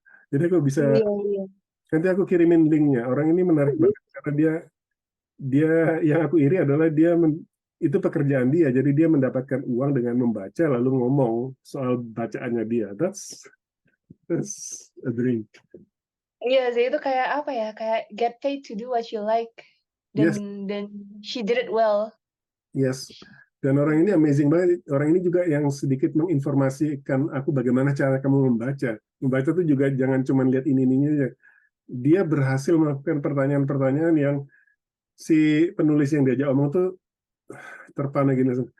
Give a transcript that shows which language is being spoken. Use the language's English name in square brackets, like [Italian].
[Indonesian] Jadi aku bisa iya iya. nanti aku kirimin linknya. Orang ini menarik banget karena dia yang aku iri adalah itu pekerjaan dia. Jadi dia mendapatkan uang dengan membaca lalu ngomong soal bacaannya dia. [English] That's a dream. [Indonesian] Iya sih itu kayak apa ya? Kayak [English] get paid to do what you like [Indonesian] dan [English] Yes, [Indonesian] dan [English] she did it well. yes. [Indonesian] Dan orang ini amazing banget. Orang ini juga yang sedikit menginformasikan aku bagaimana cara kamu membaca. Membaca tuh juga jangan cuma lihat ini aja. Dia berhasil melakukan pertanyaan-pertanyaan yang si penulis yang diajak omong tuh terpana gini.